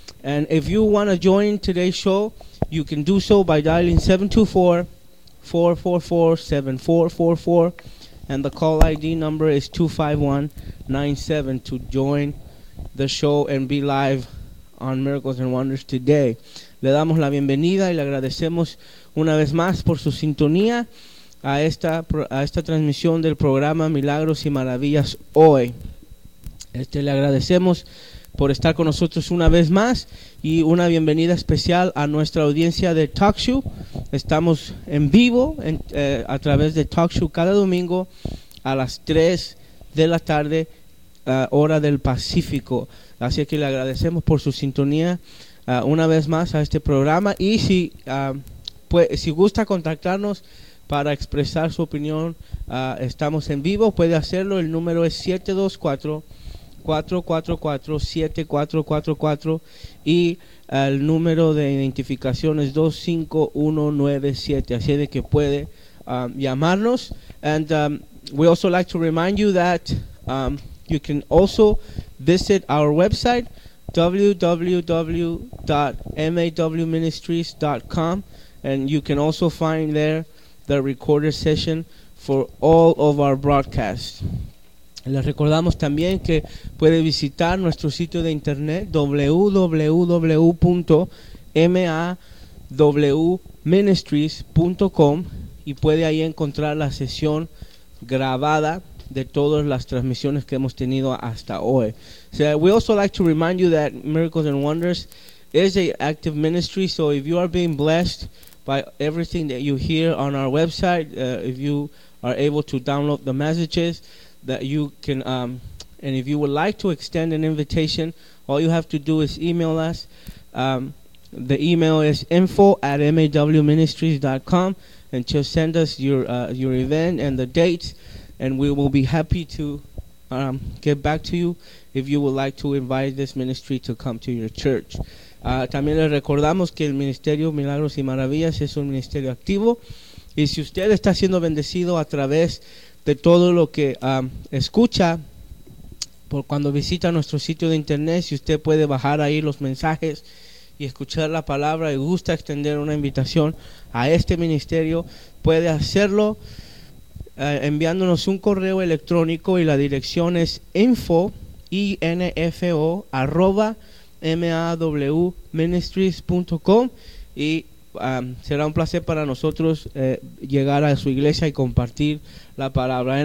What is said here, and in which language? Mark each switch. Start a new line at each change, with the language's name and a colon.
English: And if you want to join today's show, you can do so by dialing 724-444-7444. And the call ID number is 25197 to join the show and be live on Miracles and Wonders today.
Spanish: Le damos la bienvenida y le agradecemos una vez más por su sintonía a esta transmisión del programa Milagros y Maravillas hoy. Le agradecemos por estar con nosotros una vez más y una bienvenida especial a nuestra audiencia de Talk Show. Estamos en vivo a través de Talk Show cada domingo a las 3 de la tarde, hora del Pacífico. Así que le agradecemos por su sintonía una vez más a este programa. Y si gusta contactarnos para expresar su opinión, estamos en vivo, puede hacerlo. El número es 724-444-7444 y el número de identificación es 25197. Así de que puede llamarnos.
English: And we also like to remind you that you can also visit our website, www.mawministries.com, and you can also find there the recorded session for all of our broadcasts.
Spanish: Les recordamos también que puede visitar nuestro sitio de internet www.mawministries.com y puede ahí encontrar la sesión grabada de todas las transmisiones que hemos tenido hasta hoy.
English: So we also like to remind you that Miracles and Wonders is an active ministry, so if you are being blessed by everything that you hear on our website, if you are able to download the messages, that you can, and if you would like to extend an invitation, all you have to do is email us. The email is info@mawministries.com, and just send us your event and the dates, and we will be happy to get back to you if you would like to invite this ministry to come to your church.
Spanish: También les recordamos que el Ministerio Milagros y Maravillas es un ministerio activo, y si usted está siendo bendecido a través de todo lo que escucha por cuando visita nuestro sitio de internet, si usted puede bajar ahí los mensajes y escuchar la palabra y gusta extender una invitación a este ministerio, puede hacerlo enviándonos un correo electrónico, y la dirección es info@mawministries.com, y será un placer para nosotros llegar a su iglesia y compartir la palabra.